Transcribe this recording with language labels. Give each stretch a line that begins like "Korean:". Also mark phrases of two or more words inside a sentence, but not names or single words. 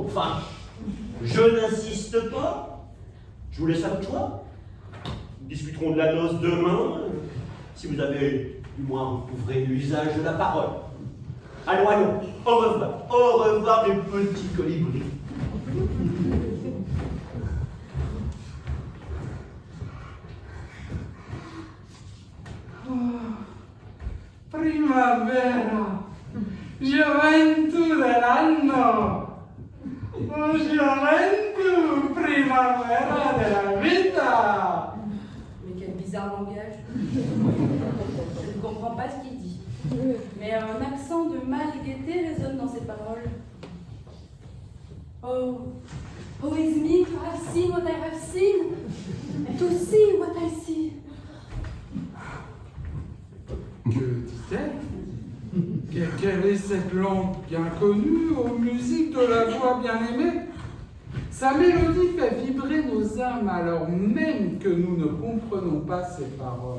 French: Enfin, je n'insiste pas. Je vous laisse à votre choix. Nous discuterons de la noce demain. Si vous avez, du moins, ouvrez l'usage de la parole. Allons. Au revoir. Au revoir, mes petits colibris.
Italian: Primavera, gioventù dell'anno, gioventù, primavera della vita.
French: Mais quel bizarre langage. Je ne comprends pas ce qu'il dit. Mais un accent de mal-gaieté résonne dans ses paroles.
English: Oh, is me to have seen what I have seen, to see what I see.
French: Que dit-elle? Quelle est cette langue bien connue aux musiques de la voix bien-aimée? Sa mélodie fait vibrer nos âmes alors même que nous ne comprenons pas ses paroles.